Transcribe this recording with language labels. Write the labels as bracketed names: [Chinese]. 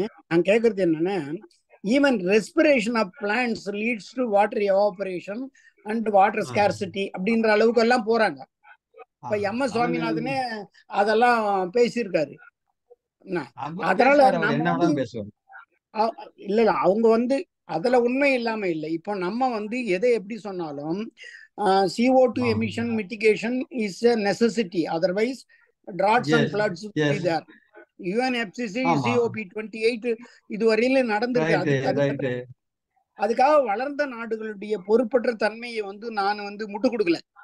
[Tamil] நான் கேக்குறது என்னன்னா, [English] even respiration of plants leads to water evaporation and water scarcity [Tamil] அப்படின்ற அளவுக்கு எல்லாம் போறாங்க. இப்ப எம் எஸ் சுவாமிநாதனே அதெல்லாம் பேசியிருக்காரு. அதனால நம்ம இல்ல அவங்க வந்து அதுல உண்மை இல்லாம இல்லை. இப்போ நம்ம வந்து எதை எப்படி சொன்னாலும் [English] CO2 emission mitigation is a necessity, otherwise droughts and floods will be there. [Tamil] UNFCCC COP28 இதுவரையில நடந்திருக்கு. அதுக்காக வளர்ந்த நாடுகளுடைய பொறுப்பற்ற தன்மையை வந்து நான் வந்து முட்டு கொடுக்கல.